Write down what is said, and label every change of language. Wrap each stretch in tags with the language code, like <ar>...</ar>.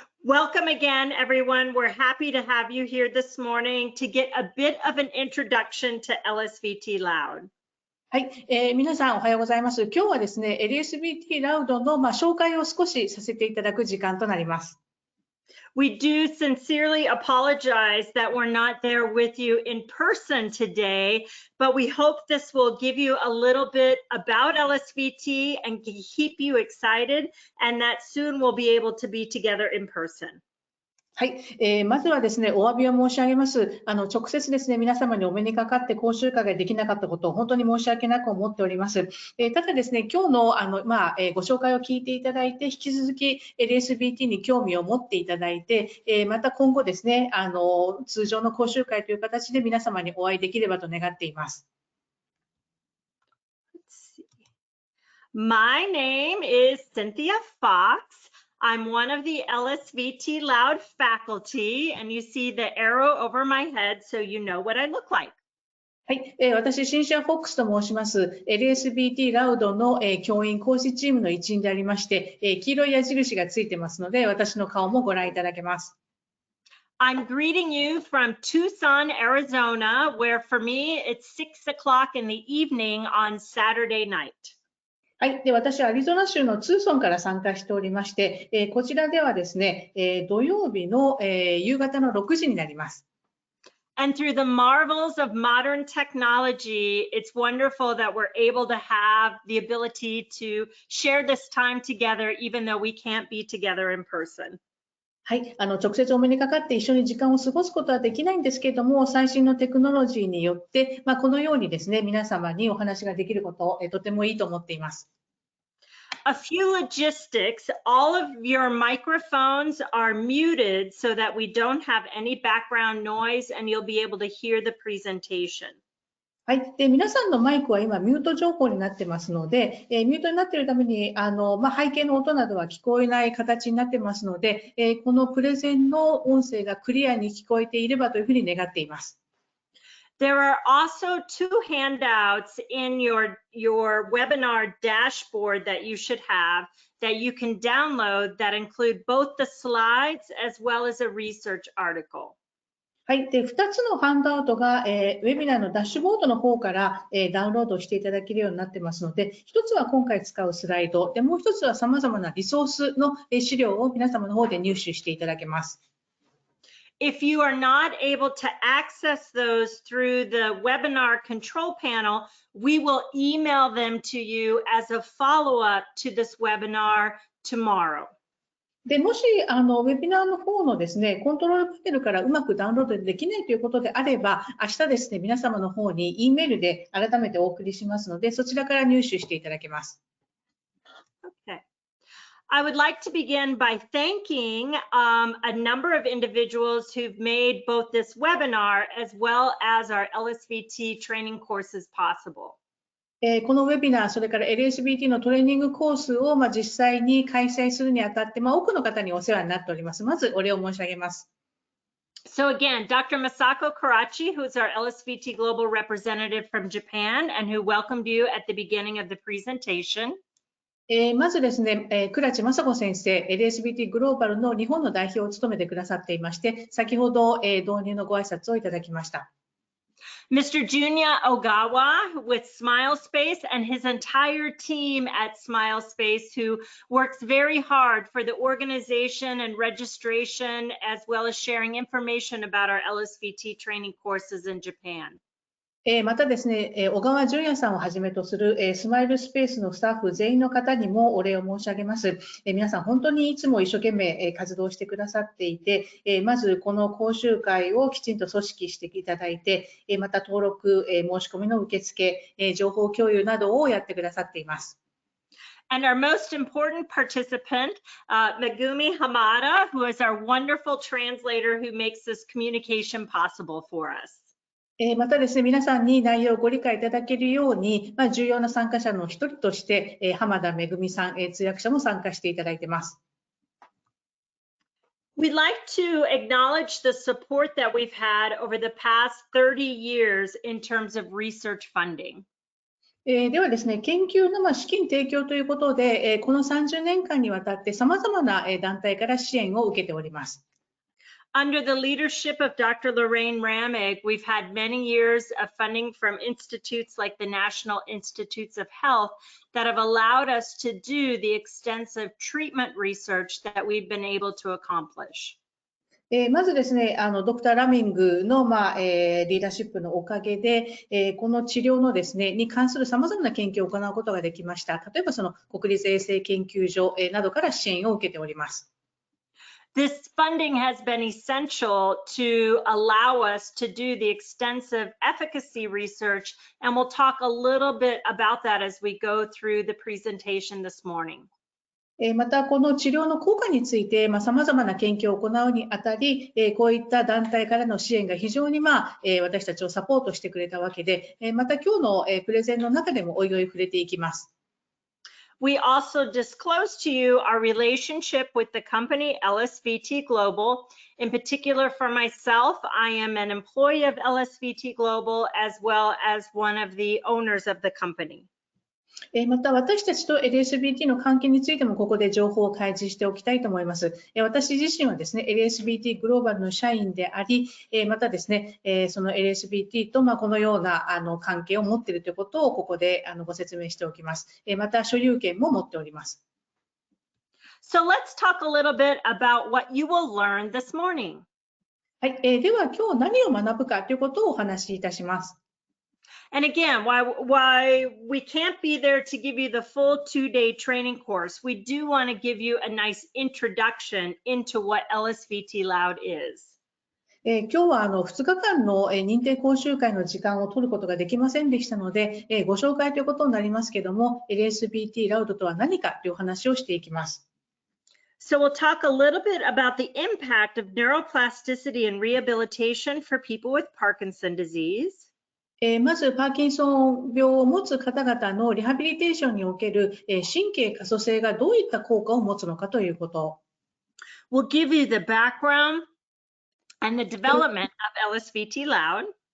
<en>Welcome again, everyone. We're happy to have you here this morning to get a bit of an introduction to LSVT Loud.</en> <ja>はい、皆さんおはようございます。今日はですね、LSVT Loud の紹介を少しさせていただく時間となります。</ja> <en>We do sincerely apologize that we're not there with you in person today, but we hope this will give you a little bit about LSVT and keep you excited, and that soon we'll be able to be together in person.</en> <ja>はい、まずはですね、お詫びを申し上げます。直接ですね、皆様にお目にかかって講習会ができなかったことを本当に申し訳なく思っております。ただですね、今日のご紹介を聞いていただいて、引き続き LSVT に興味を持っていただいて、また今後ですね、通常の講習会という形で皆様にお会いできればと願っています。</ja> <en>My name is Cynthia Fox. I'm one of the LSVT Loud faculty, and you see the arrow over my head, so you know what I look like.</en> <ja>はい、私、シンシア・フォックスと申します。LSVT Loud の、教員講師チームの一員でありまして、黄色い矢印がついてますので、私の顔もご覧いただけます。</ja> <en>I'm greeting you from Tucson, Arizona, where for me, it's 6 o'clock in the evening on Saturday night.</en> <ja>はい、で私はアリゾナ州のツーソンから参加しておりまして、こちらではですね、土曜日の、夕方の6時になります。</ja> <en>And through the marvels of modern technology, it's wonderful that we're able to have the ability to share this time together, even though we can't be together in person.</en> <ja>はい、直接お目にかかって一緒に時間を過ごすことはできないんですけれども、最新のテクノロジーによって、このようにですね、皆様にお話ができることを、とてもいいと思っています。</ja> <en>A few logistics, all of your microphones are muted so that we don't have any background noise and you'll be able to hear the presentation.</en> <ja>はい。で、皆さんのマイクは今ミュート情報になってますので、ミュートになっているために、背景の音などは聞こえない形になってますので、このプレゼンの音声がクリアに聞こえていればというふうに願っています。</ja> <en>There are also 2 handouts in your webinar dashboard that you should have that you can download that include both the slides as well as a research article.</en> <ja>はい。で、2つのハンドアウトが、ウェビナーのダッシュボードの方から、ダウンロードしていただけるようになってますので、1つは今回使うスライド、でもう1つは様々なリソースの資料を皆様の方で入手していただけます。</ja> <en>If you are not able to access those through the webinar control panel, we will email them to you as a follow-up to this webinar tomorrow.</en> <ja>で、もし、ウェビナーの方のですね、コントロールパネルからうまくダウンロードできないということであれば、明日ですね、皆様の方に E メールで改めてお送りしますので、そちらから入手していただけます。</ja> <en>Okay. I would like to begin by thanking a number of individuals who've made both this webinar as well as our LSVT training courses possible.</en> <ja>このウェビナー、それから LSVT のトレーニングコースを実際に開催するにあたって、多くの方にお世話になっております。まずお礼を申し上げます。</ja> <en>So again, Dr. Masako Karachi, who's our LSVT Global representative from Japan and who welcomed you at the beginning of the presentation.</en> <ja>まずですね、倉地雅子先生、LSVT グローバルの日本の代表を務めてくださっていまして、先ほど、導入のご挨拶をいただきました。</ja> <en>Mr. Junya Ogawa with SmileSpace and his entire team at SmileSpace, who works very hard for the organization and registration, as well as sharing information about our LSVT training courses in Japan.</en> <ja>またですね、小川淳也さんをはじめとするスマイルスペースのスタッフ全員の方にもお礼を申し上げます。皆さん本当にいつも一生懸命活動してくださっていて、まずこの講習会をきちんと組織していただいて、また登録、申し込みの受付、情報共有などをやってくださっています。</ja> <en>And our most important participant, Megumi Hamada, who is our wonderful translator who makes this communication possible for us.</en> <ja>またですね、皆さんに内容をご理解いただけるように、重要な参加者の一人として、浜田めぐみさん、通訳者も参加していただいています。</ja> <en>We'd like to acknowledge the support that we've had over the past 30 years in terms of research funding.</en> <ja>ではですね、研究の資金提供ということで、この30年間にわたって様々な団体から支援を受けております。</ja> <en>Under the leadership of Dr. Lorraine Ramig, we've had many years of funding from institutes like the National Institutes of Health that have allowed us to do the extensive treatment research that we've been able to accomplish.</en> <ja>まずですね、ドクター・ラミングの、リーダーシップのおかげで、この治療のですね、に関する様々な研究を行うことができました。例えば、その国立衛生研究所などから支援を受けております。</ja> <en>This funding has been essential to allow us to do the extensive efficacy research, and we'll talk a little bit about that as we go through the presentation this morning.</en> <ja>また、この治療の効果について、様々な研究を行うにあたり、こういった団体からの支援が非常に、私たちをサポートしてくれたわけで、また今日のプレゼンの中でもおいおい触れていきます。</ja> <en>We also disclose to you our relationship with the company LSVT Global. In particular, for myself, I am an employee of LSVT Global as well as one of the owners of the company.</en> <ja>また私たちと LSVT の関係についてもここで情報を開示しておきたいと思います。私自身はですね、LSVT グローバルの社員であり、またですね、その LSVT とこのような関係を持っているということをここでご説明しておきます。また所有権も持っております。</ja> <en>So let's talk a little bit about what you will learn this morning.</en> <ja>はい、では今日何を学ぶかということをお話しいたします。</ja> <en>And again, why we can't be there to give you the full 2-day training course, we do want to give you a nice introduction into what LSVT Loud is.</en> <ja>今日は2日間の認定講習会の時間を取ることができませんでしたので、ご紹介ということになりますけれども、LSVT Loud とは何かという話をしていきます。</ja> <en>So we'll talk a little bit about the impact of neuroplasticity and rehabilitation for people with Parkinson's disease.</en> <ja>まず、パーキンソン病を持つ方々のリハビリテーションにおける神経可塑性がどういった効果を持つのかということ。</ja> <en>We'll give you the background and the development of LSVT Loud.</en>